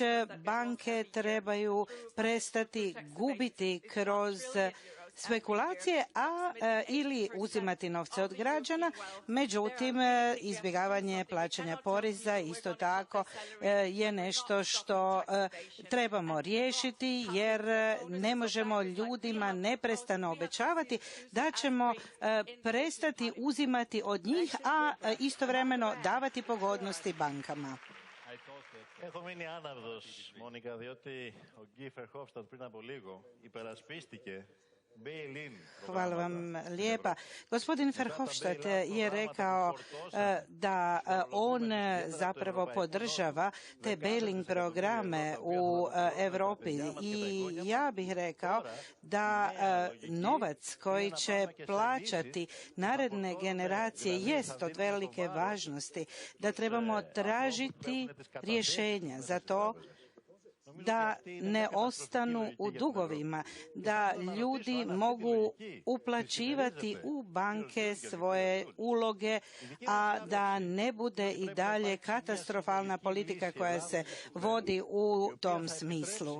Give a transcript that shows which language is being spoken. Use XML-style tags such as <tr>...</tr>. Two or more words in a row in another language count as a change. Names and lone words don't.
<hr>banke trebaju prestati gubiti kroz spekulacije, ili uzimati novce od građana, međutim izbjegavanje plaćanja poreza isto tako je nešto što trebamo riješiti, jer ne možemo ljudima neprestano obećavati da ćemo prestati uzimati od njih, a istovremeno davati pogodnosti bankama.</hr> <el>Έχω μείνει άναυδος, Μόνικα, διότι ο Γκί Φερχόφστατ πριν από λίγο υπερασπίστηκε.</el> <hr>Hvala vam lijepa. Gospodin Verhofstadt je rekao da on zapravo podržava te bailing programe u Europi i ja bih rekao da novac koji će plaćati naredne generacije jest od velike važnosti, da trebamo tražiti rješenja za to da ne ostanu u dugovima, da ljudi mogu uplaćivati u banke svoje uloge, a da ne bude i dalje katastrofalna politika koja se vodi u tom smislu.</hr>